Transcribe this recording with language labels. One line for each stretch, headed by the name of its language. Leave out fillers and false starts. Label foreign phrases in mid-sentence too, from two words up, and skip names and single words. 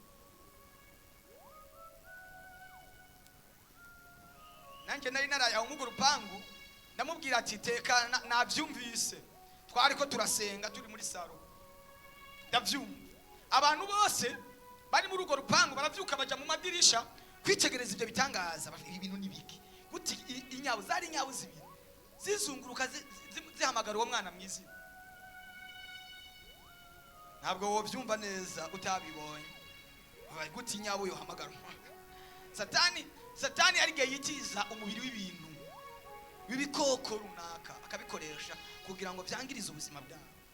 Rundi: Nanje nari naraye aho mu rupangu, ndamubwira ati tekana, navyumvise. Twariko turasenga turi muri saro, ndavyumva. Abantu bose bari muri urwo rupangu baravyuka baja mu madirisha kwitegereza ibyo bitangaza. Ibintu nibiki guti inyabu zari inyabu zibiri zizunguruka zihamagara uwo mwana mwizina. Ntabwo wovyumva neza utabibonye. Guti inyabu yo hamagara. Satani arigiye yitiza umubiri w'ibintu w'ibikoko runaka, akabikoresha kugira ngo byangirize ubuzima bwawe.